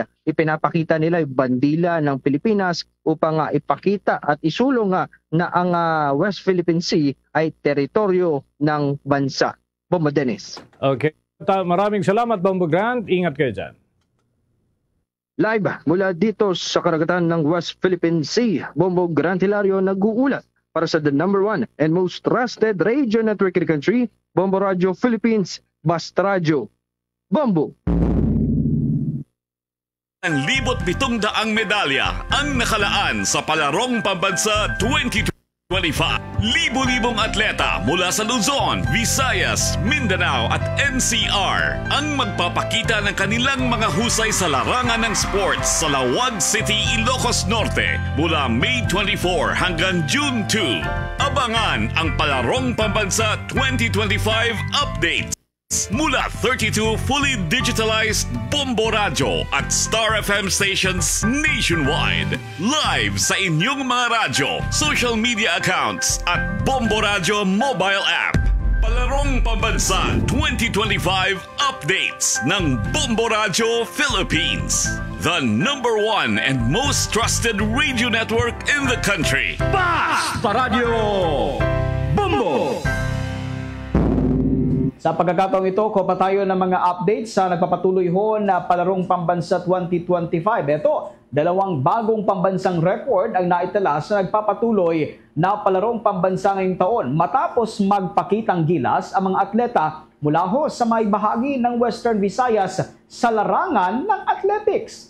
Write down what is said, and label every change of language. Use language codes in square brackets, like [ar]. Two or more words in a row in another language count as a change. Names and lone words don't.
[tl] Ipinapakita nila yung bandila ng Pilipinas upang ipakita at isulong na ang West Philippine Sea ay teritoryo ng bansa. Bombo Dennis. Okay. Maraming salamat, Bombo Grant. Ingat kayo dyan. Live mula dito sa karagatan ng West Philippine Sea, Bombo Grant Hilario nag-uulat para sa [en] the #1 and most trusted radio network in the country, [tl] Bombo Radio Philippines, Basta Radio. Bombo! 1,700 medalya ang nakalaan sa Palarong Pambansa 2025. Libo-libong atleta mula sa Luzon, Visayas, Mindanao at NCR ang magpapakita ng kanilang mga husay sa larangan ng sports sa Lawag City, Ilocos Norte mula May 24 hanggang June 2. Abangan ang Palarong Pambansa 2025 updates mula 32 [en] fully digitalized [tl] Bombo Radio at Star FM [en] stations nationwide. [tl] Live sa inyong mga radyo, [en] social media accounts [tl] at Bombo Radio [en] mobile app. [tl] Palarong Pambansa 2025 updates ng Bombo Radio Philippines. [en] The #1 and most trusted radio network in the country. [tl] Basta Radio Bombo! Sa pagkakataong ito, kopa tayo ng mga updates sa nagpapatuloy na Palarong Pambansa 2025. Ito, 2 bagong pambansang record ang naitala sa nagpapatuloy na Palarong Pambansa ngayong taon matapos magpakitang gilas ang mga atleta mula sa may bahagi ng Western Visayas sa larangan ng athletics.